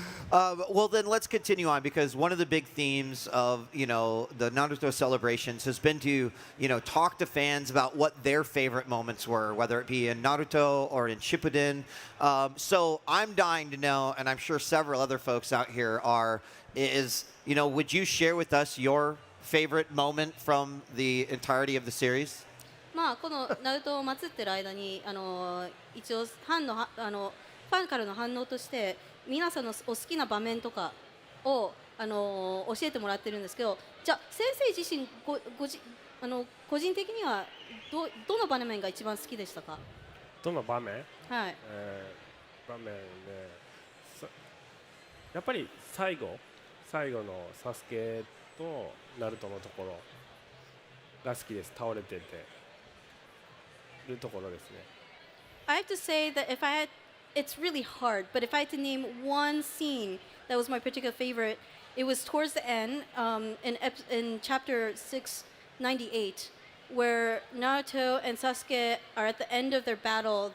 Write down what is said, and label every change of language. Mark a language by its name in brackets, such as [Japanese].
[English] Well, then let's continue on because one of the big themes of the Naruto celebrations has been to talk to fans about what their favorite moments were, whether it be in Naruto or in Shippuden. So I'm dying to know, and I'm sure several other folks out here would you share with us your favorite moment from the entirety of the series? [Japanese] このナルトを祀ってる間に一応ファンからの反応として皆さんのお好きな場面とかを教えてもらってるんですけど、じゃあ先生自身個人的にはどの場面が一番好きでしたか？どの場面？はい。場面でやっぱり最後のサスケとナルトのところが好きです。倒れててるところですね。 [English] I have to say that it's really hard, but if I had to name one scene that was my particular favorite, it was towards the end in chapter 698, where Naruto and Sasuke are at the end of their battle.